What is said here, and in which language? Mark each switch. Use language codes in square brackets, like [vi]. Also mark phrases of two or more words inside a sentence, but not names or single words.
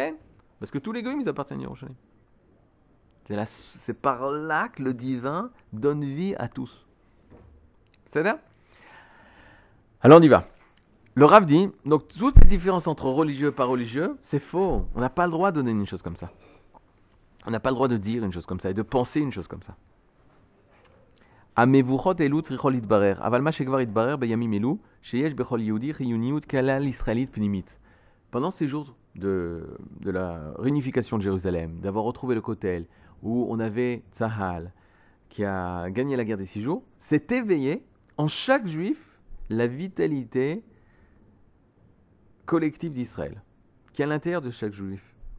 [fr] Parce que tous les goïms, ils appartiennent à Yerushalayim. C'est par là que le divin donne vie à tous. C'est ça? Alors on y va. Le Rav dit, donc toute cette différence entre religieux et pas religieux, c'est faux. On n'a pas le droit de donner une chose comme ça. On n'a pas le droit de dire une chose comme ça et de penser une chose comme ça. [he] המבוכות אלו צריכות להתברר, אבל מה שכבר התברר בימים אלו, שיש בכל יהודי חיוניות כלל ישראלית פנימית. [fr] Pendant ces jours de la réunification de Jérusalem, d'avoir retrouvé le Kotel, où on avait Tzahal, qui a gagné la guerre des 6 jours, s'est éveillé en chaque juif la vitalité collective d'Israël, qui est à l'intérieur de chaque juif.